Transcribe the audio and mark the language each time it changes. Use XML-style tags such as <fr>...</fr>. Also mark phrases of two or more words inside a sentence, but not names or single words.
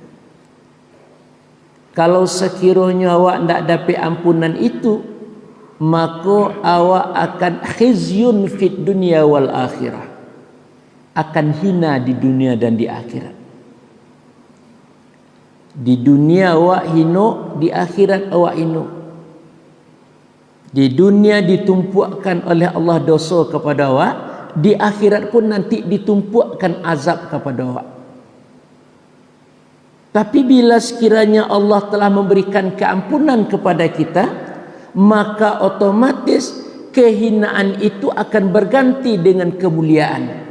<id>Kalau sekiranya awak tidak dapat ampunan itu, maka awak akan</id> <ar>خزي في الدنيا والآخرة,</ar> <id>akan hina di dunia dan di akhirat.</id> <min>Di dunia awak hino, di akhirat awak hino.</min> <id>Di dunia ditumpukkan oleh Allah dosa kepada awak, di akhirat pun nanti ditumpukkan azab kepada awak. Tapi bila sekiranya Allah telah memberikan keampunan kepada kita, maka otomatis kehinaan itu akan berganti dengan kemuliaan.</id>